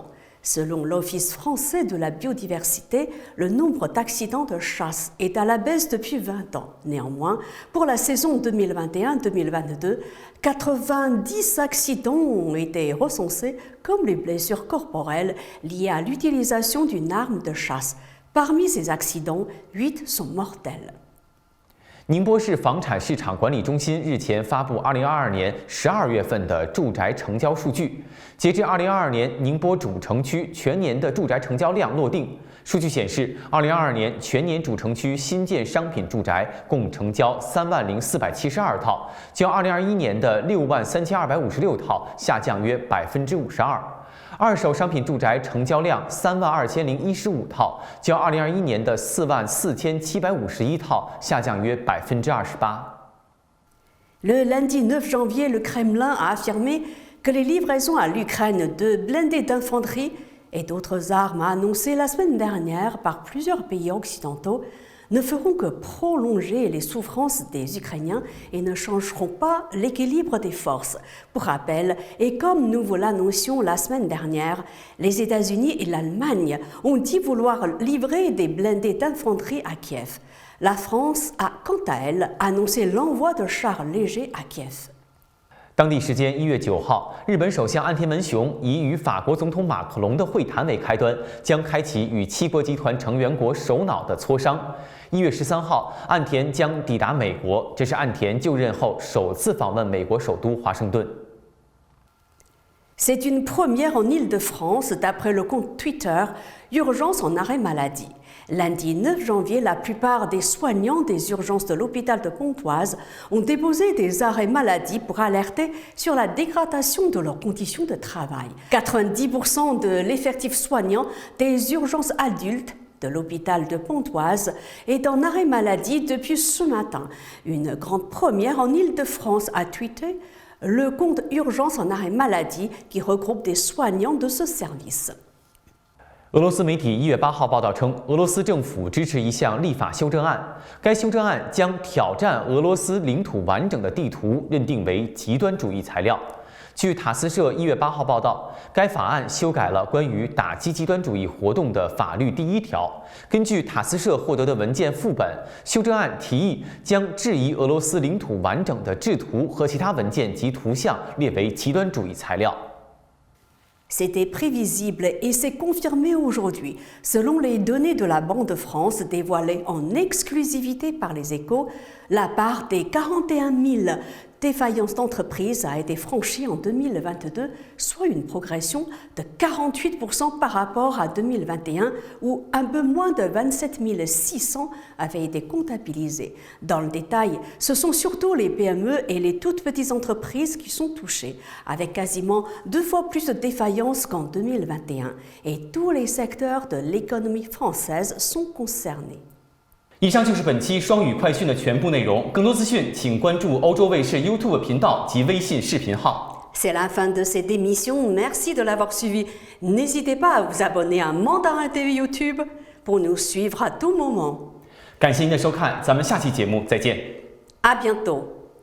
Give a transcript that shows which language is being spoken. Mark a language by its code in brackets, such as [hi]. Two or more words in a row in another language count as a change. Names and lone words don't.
[fr] Selon l'Office français de la biodiversité, le nombre d'accidents de chasse est à la baisse depuis 20 ans. Néanmoins, pour la saison 2021-2022, 90 accidents ont été recensés comme les blessures corporelles liées à l'utilisation d'une arme de chasse. Parmi ces accidents, 8 sont mortels. [zh] 宁波市房产市场管理中心日前发布2022年12月份的住宅成交数据。截至2022年，宁波主城区全年的住宅成交量落定。数据显示，2022年全年主城区新建商品住宅共成交30472套，较2021年的63256套下降约52%。二手商品住宅成交量32015套，较2021年的44751套下降约28%。 [fr] Le lundi 9 janvier, le Kremlin a affirmé que les livraisons à l'Ukraine de blindés d'infanterie et d'autres armes annoncées la semaine dernière par plusieurs pays occidentaux ne feront que prolonger les souffrances des Ukrainiens et ne changeront pas l'équilibre des forces. Pour rappel, et comme nous vous l'annoncions la semaine dernière, les États-Unis et l'Allemagne ont dit vouloir livrer des blindés d'infanterie à Kiev. La France a, quant à elle, annoncé l'envoi de chars légers à Kiev. [zh] 当地时间1月9号，日本首相岸田文雄以与法国总统马克龙的会谈为开端，将开启与七国集团成员国首脑的磋商。1月13号，岸田将抵达美国，这是岸田就任后首次访问美国首都华盛顿。 [fr] C'est une première en Île-de-France d'après le compte Twitter Urgence en arrêt maladie. Lundi 9 janvier, la plupart des soignants des urgences de l'hôpital de Pontoise ont déposé des arrêts maladie pour alerter sur la dégradation de leurs conditions de travail. 90% de l'effectif soignant des urgences adultes de l'hôpital de Pontoise est en arrêt maladie depuis ce matin. Une grande première en Île-de-France a tweeté le compte Urgence en arrêt maladie qui regroupe des soignants de ce service. [zh] 俄罗斯媒体1月8号报道称，俄罗斯政府支持一项立法修正案。该修正案将挑战俄罗斯领土完整的地图认定为极端主义材料。据塔斯社1月8号报道，该法案修改了关于打击极端主义活动的法律第1条。根据塔斯社获得的文件副本，修正案提议将质疑俄罗斯领土完整的制图和其他文件及图像列为极端主义材料。 [fr] C'était prévisible et c'est confirmé aujourd'hui. Selon les données de la Banque de France dévoilées en exclusivité par les Échos, la part des 41 000 défaillances d'entreprises a été franchie en 2022, soit une progression de 48% par rapport à 2021, où un peu moins de 27 600 avaient été comptabilisées. Dans le détail, ce sont surtout les PME et les toutes petites entreprises qui sont touchées, avec quasiment 2 fois plus de défaillances qu'en 2021. Et tous les secteurs de l'économie française sont concernés. [zh] 以上就是本期双语快讯的全部内容。更多资讯，请关注欧洲卫视 YouTube 频道及微信视频号。 [fr] C'est la fin de cette émission. Merci de l'avoir suivi. N'hésitez pas à vous abonner à Mandarin TV YouTube pour nous suivre à tout moment. [zh] 感谢您的收看，咱们下期节目再见。 [fr] À bientôt.